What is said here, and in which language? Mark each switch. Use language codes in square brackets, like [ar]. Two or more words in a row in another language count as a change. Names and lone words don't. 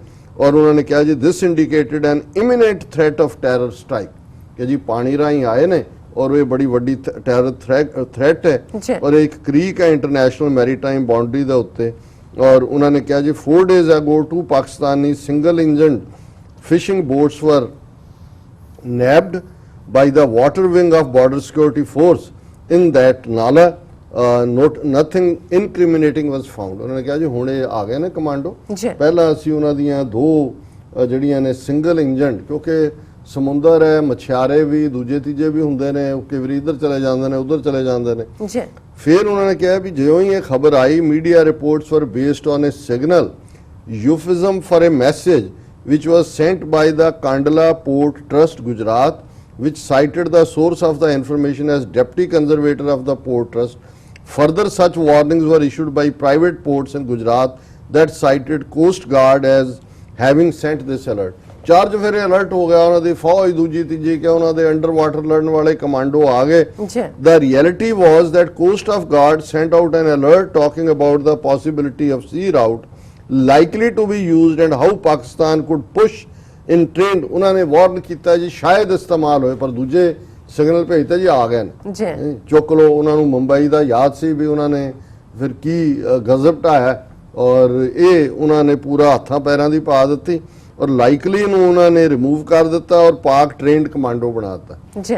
[pa] ਔਰ ਉਹਨਾਂ ਨੇ ਕਿਹਾ ਜੀ [en] this indicated an imminent threat of terror strike, [pa] ਕਿ ਜੀ ਪਾਣੀ ਰਾਹੀਂ ਆਏ ਨੇ ਔਰ ਇਹ ਬੜੀ ਵੱਡੀ [en] terror threat [pa] ਹੈ ਔਰ ਇੱਕ ਕ੍ਰੀਕ ਹੈ [en] international maritime boundary [pa] ਦੇ ਉੱਤੇ। ਔਰ ਉਹਨਾਂ ਨੇ ਕਿਹਾ ਜੀ [en] 4 days ago 2 Pakistani single engine fishing boats were nabbed by the water wing of border security force in that nala, nothing incriminating was found। [pa] ਉਹਨਾਂ ਨੇ ਕਿਹਾ ਜੀ ਹੁਣ ਇਹ ਆ ਗਏ ਨੇ ਕਮਾਂਡੋ। ਪਹਿਲਾਂ ਅਸੀਂ ਉਹਨਾਂ ਦੀਆਂ 2 ਜਿਹੜੀਆਂ ਨੇ [en] single engine, [pa] ਕਿਉਂਕਿ ਸਮੁੰਦਰ ਹੈ, ਮਛਿਆਰੇ ਵੀ ਦੂਜੇ ਤੀਜੇ ਵੀ ਹੁੰਦੇ ਨੇ, ਕਈ ਵਾਰੀ ਇੱਧਰ ਚਲੇ ਜਾਂਦੇ ਨੇ ਉੱਧਰ ਚਲੇ ਜਾਂਦੇ ਨੇ। ਫਿਰ ਉਹਨਾਂ ਨੇ ਕਿਹਾ ਵੀ ਜਿਉਂ ਹੀ ਇਹ ਖਬਰ ਆਈ [en] media reports were based on a signal euphemism for a message which was sent by the Kandla Port Trust Gujarat, which cited the source of the information as Deputy Conservator of the Port Trust. Further, such warnings were issued by private ports in Gujarat that cited Coast Guard as having sent this alert। [pa] ਚਾਰਜ ਫਿਰ ਅਲਰਟ ਹੋ ਗਿਆ ਉਹਨਾਂ ਦੀ ਫੌਜ ਦੂਜੀ ਤੀਜੀ ਕਿ ਉਹਨਾਂ ਦੇ [en] under water [pa] ਲੜਨ ਵਾਲੇ ਕਮਾਂਡੋ ਆ ਗਏ। [en] The reality was that Coast of Guard sent out an alert talking about the possibility of sea route likely to be used and how Pakistan could push in trained। [pa] ਉਹਨਾਂ ਨੇ ਵਾਰਨ ਕੀਤਾ ਜੀ ਸ਼ਾਇਦ ਇਸਤੇਮਾਲ ਹੋਏ, ਪਰ ਦੂਜੇ ਸਿਗਨਲ ਭੇਜਤੇ ਜੀ ਆ ਗਏ ਨੇ, ਚੁੱਕ ਲਓ। ਉਹਨਾਂ ਨੂੰ ਮੁੰਬਈ ਦਾ ਯਾਦ ਸੀ ਵੀ ਉਹਨਾਂ ਨੇ ਫਿਰ ਕੀ ਗਜ਼ਬ ਢਾਇਆ ਔਰ ਇਹ ਉਹਨਾਂ ਨੇ ਪੂਰਾ ਹੱਥਾਂ ਪੈਰਾਂ ਦੀ ਪਾ ਦਿੱਤੀ ਔਰ ਲਾਈਕਲੀ ਨੂੰ ਉਹਨਾਂ ਨੇ ਰਿਮੂਵ ਕਰ ਦਿੱਤਾ ਔਰ [en] Pak trained commando [pa] ਬਣਾ ਦਿੱਤਾ।